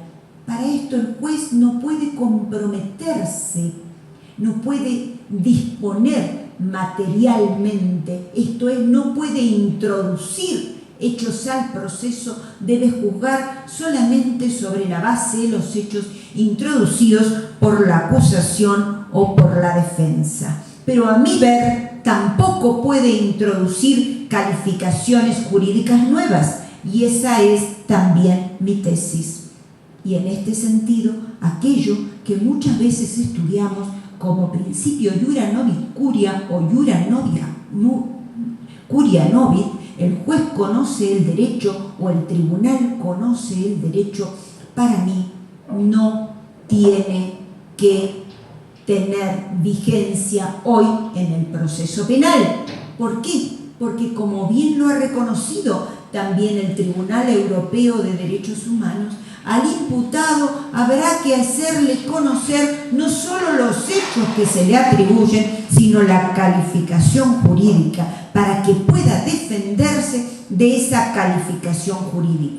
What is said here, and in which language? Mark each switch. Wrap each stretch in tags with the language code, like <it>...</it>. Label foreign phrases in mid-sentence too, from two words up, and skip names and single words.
<es>Para esto el juez no puede comprometerse, no puede disponer materialmente, esto es, no puede introducir hechos al proceso, debe juzgar solamente sobre la base de los hechos introducidos por la acusación o por la defensa. Pero a mi ver, tampoco puede introducir calificaciones jurídicas nuevas, y esa es también mi tesis. Y en este sentido, aquello que muchas veces estudiamos como principio</es> <la>iura novit curia</la> <es>o</es> <la>iura curia novit,</la> <es>el juez conoce el derecho o el tribunal conoce el derecho, para mí no tiene que tener vigencia hoy en el proceso penal. ¿Por qué? Porque, como bien lo ha reconocido también el Tribunal Europeo de Derechos Humanos, al imputado habrá que hacerle conocer no solo los hechos que se le atribuyen, sino la calificación jurídica, para que pueda defenderse de esa calificación jurídica.</es>